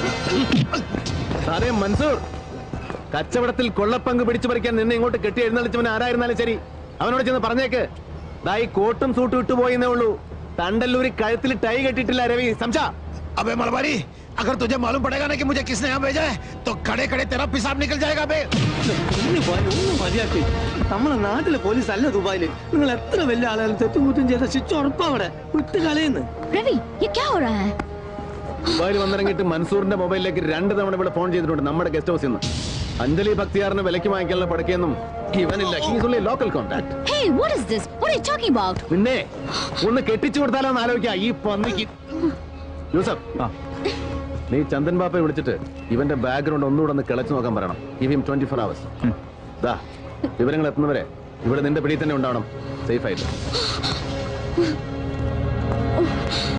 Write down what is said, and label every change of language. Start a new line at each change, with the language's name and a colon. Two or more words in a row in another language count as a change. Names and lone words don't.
Malayalam: സാറേ മൻസൂർ, കച്ചവടത്തിൽ കൊള്ളപ്പങ്ക് പിടിച്ചു പറിക്കാൻ നിന്നെ ഇങ്ങോട്ട് കെട്ടി എഴുന്നള്ളിച്ചവൻ ആരായിരുന്നാലും ശരി, അവനോട് ചെന്ന് പറഞ്ഞേക്ക്, ഈ കോട്ടും സൂട്ടും ഇട്ടുപോയെന്നേ ഉള്ളൂ, തണ്ടല്ലൂരി കഴുത്തിൽ ടൈ കെട്ടിട്ടില്ല രവി. സംശാ
Hindi: अबे मलबारी, अगर तुझे मालूम पड़ेगा ना कि मुझे किसने यहाँ भेजा है तो खड़े खड़े तेरा पेशाब निकल जाएगा बे।
Malayalam: ഒന്ന് മതിയാക്കി. നമ്മളെ നാട്ടിലെ പോലീസ് അല്ല ദുബായില്. നിങ്ങൾ എത്ര വലിയ ആളുകൾ തെറ്റുകുറ്റം ചെയ്ത ശിക്ഷ ഉറപ്പാ അവിടെ വിട്ട് കളയുന്നു.
Hindi: रवि ये क्या हो रहा है?
Malayalam: ദുബായിൽ വന്നിറങ്ങിയിട്ട് മൻസൂറിന്റെ മൊബൈലിലേക്ക് 2 തവണ ഇവിടെ ഫോൺ ചെയ്തിട്ടുണ്ട് നമ്മുടെ ഗസ്റ്റ് ഹൗസിൽ നിന്ന്. അഞ്ജലി ഭക്തിയാറിന് വിലക്ക് വാങ്ങിക്കാനുള്ള പടക്കൊന്നും ഇവനില്ല.
English: He's only local contact. Hey, what is this? What are you talking about?
Malayalam: പിന്നെ ഒന്ന് കെട്ടിച്ചു കൊടുത്താലോ എന്ന് ആലോചിക്കാം ഈ പന്നിക്ക്. യൂസഫ്, നീ ചന്ദൻ ബാപ്പയെ വിളിച്ചിട്ട് ഇവന്റെ ബാക്ക്ഗ്രൗണ്ട് ഒന്നുകൂടെ ഒന്ന് കിളച്ചു നോക്കാൻ പറയണം.
English: give him 24 hours.
Malayalam: ദാ വിവരങ്ങൾ എത്തുന്നവരെ ഇവിടെ നിന്റെ പിടിയിൽ തന്നെ ഉണ്ടാവണം, സേഫ് ആയിട്ട്.